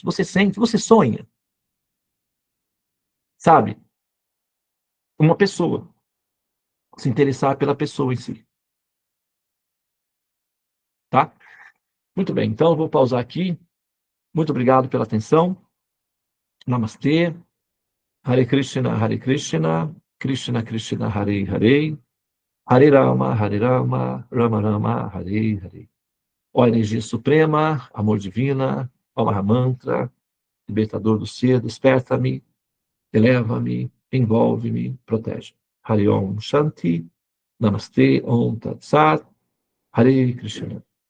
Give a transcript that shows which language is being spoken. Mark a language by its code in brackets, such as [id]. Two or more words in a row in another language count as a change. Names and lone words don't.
[pt] Você sente? Você sonha? Sabe? Uma pessoa. Se interessar pela pessoa em si. Tá? Muito bem. Então, eu vou pausar aqui. Muito obrigado pela atenção. Namastê. [sa] Hare Krishna, Hare Krishna. Krishna Krishna, Hare Hare. Hare Rama, Rama Rama, Hare Hare. [pt] Ó energia suprema, amor divina, ó Mahamantra, libertador do ser, desperta-me, eleva-me, envolve-me, protege. [sa] Hari Om Shanti, Namastê, Om Tat Sat, Hare Krishna.